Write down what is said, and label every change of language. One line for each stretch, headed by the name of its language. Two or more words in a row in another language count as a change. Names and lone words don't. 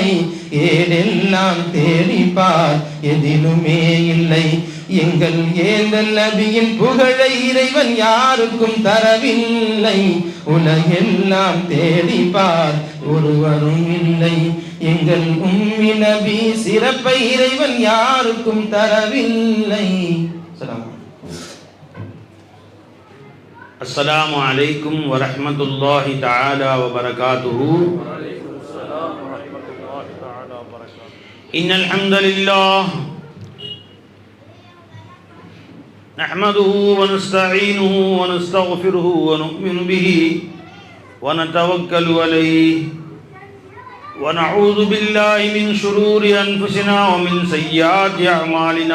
Tamil: ஏடெல்லாம் தேடிப்பார் எதிலுமே இல்லை, எங்கள் ஏந்தல் நபியின் புகழை இறைவன் யாருக்கும் தரவில்லை. உலகெல்லாம் தேடிப்பார் ஒருவரும் இல்லை, எங்கள் உம்மி நபி சிறப்பை இறைவன் யாருக்கும் தரவில்லை.
Arabic: السلام عليكم ورحمة الله تعالى وبركاته. إن الحمد لله نحمده ونستعينه ونستغفره ونؤمن به ونتوكل عليه ونعوذ بالله من شرور أنفسنا ومن سيئات أعمالنا.